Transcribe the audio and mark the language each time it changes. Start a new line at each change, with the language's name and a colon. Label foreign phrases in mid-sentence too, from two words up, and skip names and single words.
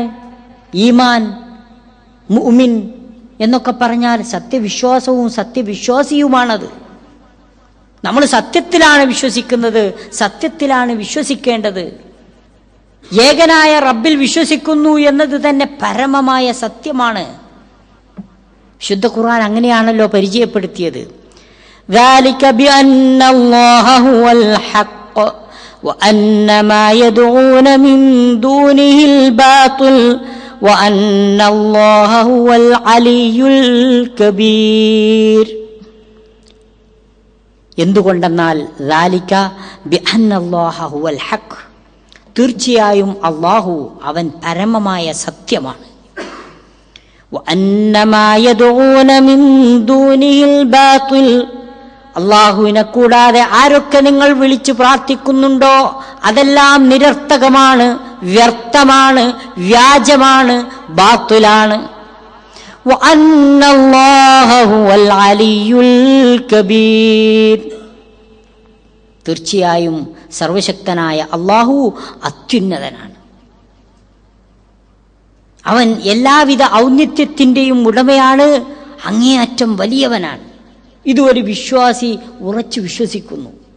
Malayalam: ഈമാൻ, മുഅ്മിൻ എന്നൊക്കെ പറഞ്ഞാൽ സത്യവിശ്വാസവും സത്യവിശ്വാസിയുമാണത്. നമ്മൾ സത്യത്തിലാണ് വിശ്വസിക്കുന്നത്, സത്യത്തിലാണ് വിശ്വസിക്കേണ്ടത്. ഏകനായ റബ്ബിൽ വിശ്വസിക്കുന്നു എന്നത് തന്നെ പരമമായ സത്യമാണ്. ശുദ്ധ ഖുർആൻ അങ്ങനെയാണല്ലോ പരിചയപ്പെടുത്തിയത്.
Arabic: ذَلِكَ بِأَنَّ اللَّهَ هُوَ الْحَقُّ وَأَنَّ مَا يَدْعُونَ مِن دُونِهِ الْبَاطِلُ وَأَنَّ اللَّهَ هُوَ الْعَلِيُّ الْكَبِيرُ. എന്തുകൊണ്ടെന്നാൽ ذَلِكَ بِأَنَّ اللَّهَ هُوَ الْحَقُّ,
Malayalam: തീർച്ചയായും അല്ലാഹു അവൻ പരമമായ സത്യമാണ്.
Arabic: وَأَنَّ مَا يَدْعُونَ مِن دُونِهِ الْبَاطِلُ,
Malayalam: അല്ലാഹുവിനെ കൂടാതെ ആരൊക്കെ നിങ്ങൾ വിളിച്ചു പ്രാർത്ഥിക്കുന്നുണ്ടോ അതെല്ലാം നിരർത്ഥകമാണ്, വ്യർത്ഥമാണ്, വ്യാജമാണ്, ബാത്തിലാണ്.
Arabic: وَأَنَّ اللَّهَ هُوَ الْعَلِيُّ الْكَبِيرُ,
Malayalam: തീർച്ചയായും സർവശക്തനായ അല്ലാഹു അത്യുന്നതനാണ്. അവൻ എല്ലാവിധ ഔന്നിത്യത്തിന്റെയും ഉടമയാണ്, അങ്ങേയറ്റം വലിയവനാണ്. ഇതൊരു വിശ്വാസി ഉറച്ചു വിശ്വസിക്കുന്നു.